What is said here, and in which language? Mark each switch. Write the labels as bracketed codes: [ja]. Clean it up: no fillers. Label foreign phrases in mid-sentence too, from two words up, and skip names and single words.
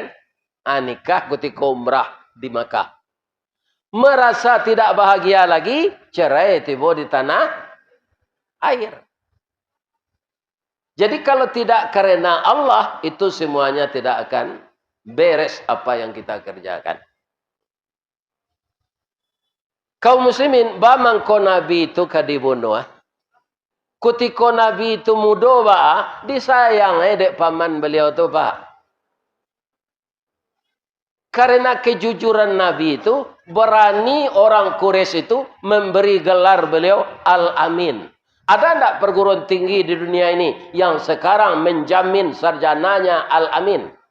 [id] Nikah ketika umrah di Makkah. Merasa tidak bahagia lagi, cerai tiba di tanah air. Jadi kalau tidak karena Allah, itu semuanya tidak akan beres apa yang kita kerjakan. [min] Kaum muslimin, bamangko Nabi itu kadibunuh. Kutiko Nabi itu mudo ba, disayang dek paman beliau tu pak. [id] Karena kejujuran Nabi itu, berani orang Quraisy itu memberi gelar beliau Al-Amin. Ada tak perguruan tinggi di dunia ini yang sekarang menjamin sarjananya Al-Amin?